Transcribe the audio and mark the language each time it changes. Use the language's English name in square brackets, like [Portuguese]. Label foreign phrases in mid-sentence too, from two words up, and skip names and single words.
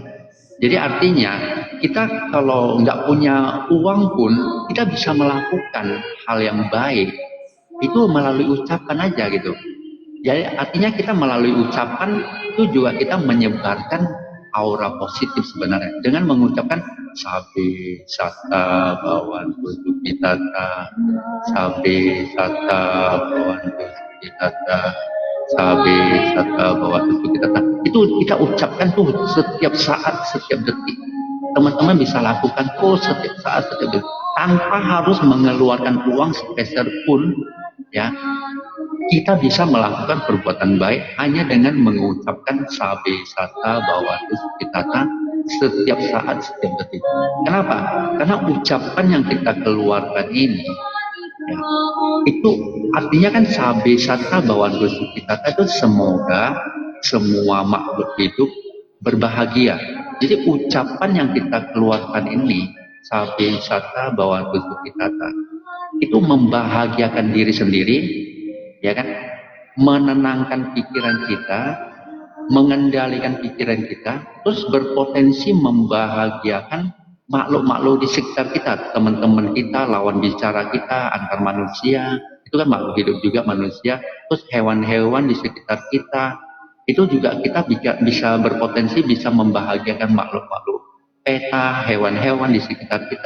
[Indonesian] Jadi artinya kita kalau nggak punya uang pun kita bisa melakukan hal yang baik itu melalui ucapan aja gitu. Jadi artinya kita melalui ucapan itu juga kita menyebarkan aura positif sebenarnya dengan mengucapkan [Pali] sabe sata bawantu sukitata, sabe sata bawantu sukitata, sabe sata bawantu sukitata. [Indonesian] Itu kita ucapkan tuh setiap saat, setiap detik. Teman-teman bisa lakukan tuh setiap saat, setiap detik, tanpa harus mengeluarkan uang sepeser pun ya. Kita bisa melakukan perbuatan baik hanya dengan mengucapkan [Pali] sabe sata bawantu sukitata [Indonesian] setiap saat, setiap detik. Kenapa? Karena ucapan yang kita keluarkan ini ya, itu artinya kan [Pali] sabe sata bawantu sukitata [Indonesian] itu semoga semua makhluk hidup berbahagia. Jadi ucapan yang kita keluarkan ini [Pali] sabe sata bawantu sukitata [Indonesian] itu membahagiakan diri sendiri, ya kan, menenangkan pikiran kita, mengendalikan pikiran kita, terus berpotensi membahagiakan makhluk-makhluk di sekitar kita, teman-teman kita, lawan bicara kita, antar manusia, itu kan makhluk hidup juga manusia, terus hewan-hewan di sekitar kita, itu juga kita bisa berpotensi bisa membahagiakan makhluk-makhluk peta, hewan-hewan di sekitar kita.